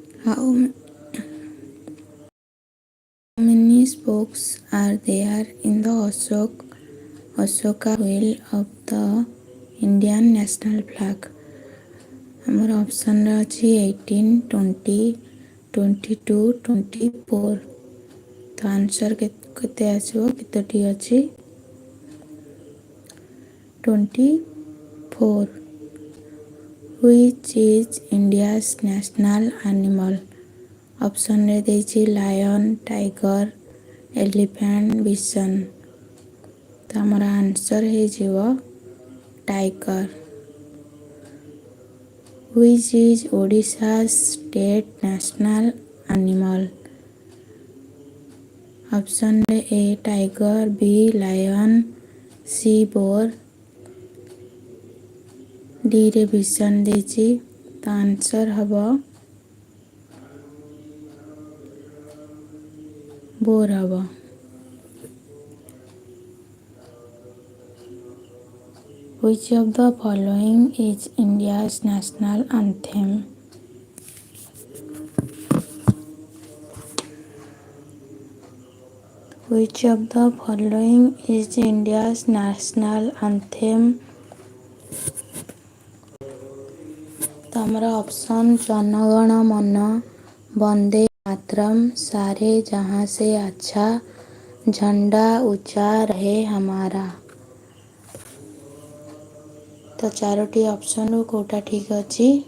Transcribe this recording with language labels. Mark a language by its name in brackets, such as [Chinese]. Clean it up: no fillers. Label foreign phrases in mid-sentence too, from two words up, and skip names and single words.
[English] How many spokes are there in the Ashoka wheel of the Indian national flag? [Odia] ଆମର ଅପସନ୍ରେ ଅଛି 18, 20, 22, 24. ତ ଆନ୍ସର୍ କେତେ ଆସିବ? କେତୋଟି ଅଛି? 24. [English] Which is India's national animal? [Odia] ଅପସନ୍ରେ ଦେଇଛି [English] lion, tiger, elephant, bison. [Odia] ତ ଆମର ଆନ୍ସର୍ ହେଇଯିବ ଟାଇଗର। [English] Which is Odisha's state national animal? [Odia] ଅପସନ୍ରେ ଏ ଟାଇଗର, ବି ଲାୟନ୍, ସି ବୋର୍, ଡିରେ ବିସନ୍ ଦେଇଛି। ତ ଆନ୍ସର୍ ହେବ ବୋର୍ ହେବ। [English] Which of the following is India's national anthem? Which of the following is India's national anthem? [Odia] ତ ଆମର ଅପସନ୍ ଜନଗଣ ମନ, ବନ୍ଦେ ମାତରମ୍, ସାରେ ଜହାଁ ସେ ଆଚ୍ଛା, ଝଣ୍ଡା ଉଚ୍ଚା ରହେ ହମାରା। ତ ଚାରୋଟି ଅପସନ୍ରୁ କେଉଁଟା ଠିକ୍ ଅଛି?